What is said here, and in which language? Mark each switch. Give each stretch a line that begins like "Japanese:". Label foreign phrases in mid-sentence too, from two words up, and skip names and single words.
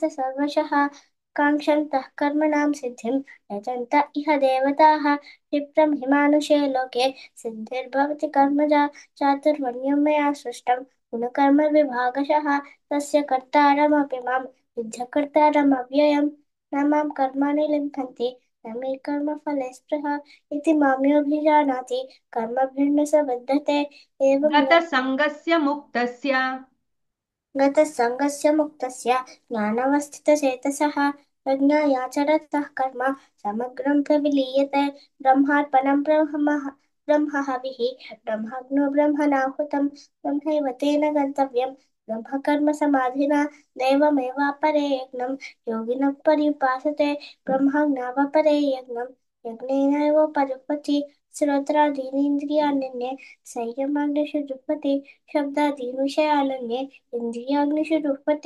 Sanskrit: सर्वशः काङ्क्षन्तः कर्मणां सिद्धिं यजन्त इह देवताः क्षिप्रं हि मानुषे लोके सिद्धिर्भवति कर्मजा चातुर्वर्ण्यं मया सृष्टं गुणकर्मविभागशः तस्य कर्तारमपि मां विद्यकर्तारमव्ययम् न मां कर्माणि लिम्पन्ति न मे कर्मफले स्पृहा इति मां योऽभिजानाति कर्मभिर्न स बध्यते एवं గత సంగస్య ముక్తస్య. गतसङ्गस्य मुक्तस्य ज्ञानावस्थितचेतसः प्रज्ञायाचरतः कर्म समग्रं प्रविलीयते ब्रह्मार्पणं ब्रह्महविः ब्रह्मज्ञो ब्रह्मणाहुतं ब्रह्मैव तेन गन्तव्यं ब्रह्मकर्मसमाधिना दैवमेवापरे यज्ञं योगिनः पर्युपासते ब्रह्मज्ञावपरे यज्ञं यज्ञेनैवोपजुह्वति श्रोत्रादीनीन्द्रियाण्यन्ये संयमाग्निषु जुह्वति शब्दादीन् विषयानन्ये इन्द्रियाग्निषु जुह्वति